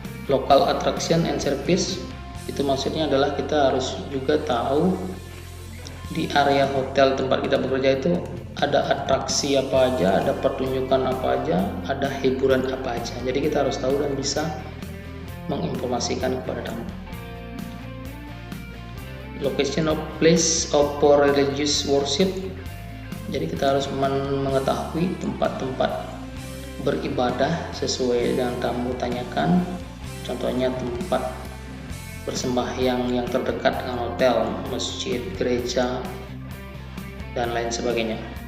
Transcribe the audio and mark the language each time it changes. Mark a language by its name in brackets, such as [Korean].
[English] Local attraction and service [Indonesian] itu maksudnya adalah kita harus juga tahu di area hotel tempat kita bekerja itu ada atraksi apa aja, ada pertunjukan apa aja, ada hiburan apa aja. Jadi kita harus tahu dan bisa menginformasikan kepada tamu. [English] Location of place of for religious worship. [Indonesian] Jadi kita harus mengetahui tempat-tempat beribadah sesuai dengan tamu tanyakan. Contohnya tempat bersembahyang yang terdekat dengan hotel, masjid, gereja, dan lain sebagainya.